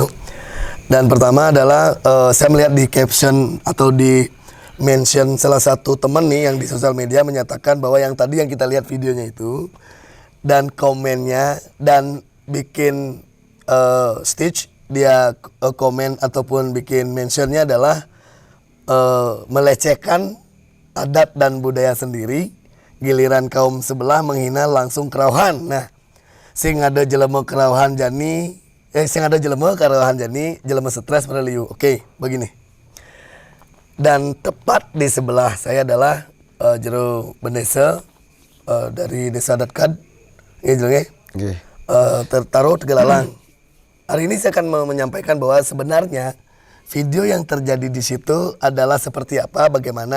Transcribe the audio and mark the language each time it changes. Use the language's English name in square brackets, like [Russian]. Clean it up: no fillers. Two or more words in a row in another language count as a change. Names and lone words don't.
[Indonesian] Dan pertama adalah saya melihat di caption atau di mention salah satu teman nih yang di sosial media menyatakan bahwa yang tadi yang kita lihat videonya itu dan komennya dan bikin stitch dia komen ataupun bikin mentionnya adalah melecehkan adat dan budaya sendiri. Giliran kaum sebelah menghina langsung kerauhan. [Balinese] Nah, sing ada jelema kerauhan jani, sing ada jelema kerauhan jani, jelema stres pada liu. [Indonesian] Oke, begini. Dan tepat di sebelah saya adalah Jero Bendesa dari Desa Adat Kad. Taro Tegalalang. Hari ini saya akan menyampaikan bahwa sebenarnya video yang terjadi di situ adalah seperti apa, bagaimana.